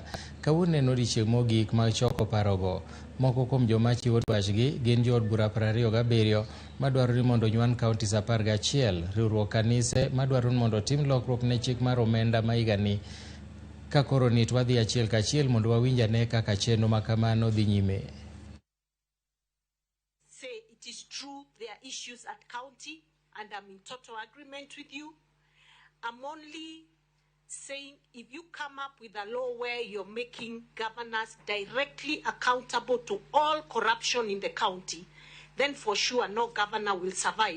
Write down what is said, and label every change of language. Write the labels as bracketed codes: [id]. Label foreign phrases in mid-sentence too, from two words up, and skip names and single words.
[luo] Kawuono en odiechieng' mogik mag choko parogo. Moko kuom joma chiwo dwachgi gin jood bura 27 madwaro ni mondo onyuan kauntis 11, riwruok kanise madwaro ni mondo otim lokruok ne chik mar omenda ma higani. Ka koro nit wadhi achiel kachiel mondo wawinj ane kaka chenro ma kamano dhi nyime. [en] Say it is true there are issues at county, and I'm in total agreement with you. I'm only saying if you come up with a law where you're making governors directly accountable to all corruption in the county, then for sure no governor will survive.